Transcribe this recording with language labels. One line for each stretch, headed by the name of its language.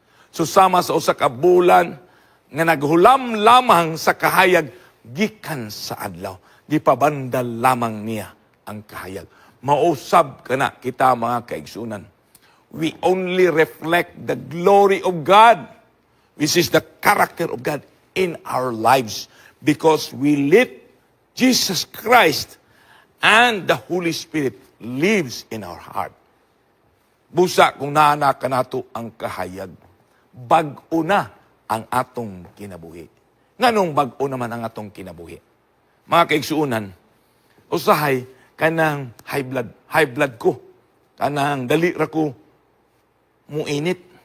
Cebuano: Susama sa usa ka bulan nga naghulam lamang sa kahayag gikan sa adlaw. Gipabandal lamang niya ang kahayag. Mausab kana kita, mga kaigsunan.
English: We only reflect the glory of God, which is the character of God in our lives, because we let Jesus Christ and the Holy Spirit lives in our heart.
Cebuano: Busa kung naana ka nato ang kahayag, bag-o na ang atong kinabuhi. Nganong bag-o naman ang atong kinabuhi? Mga kaigsuunan, usahay kanang high blood ko, kanang dali ra ko muinit.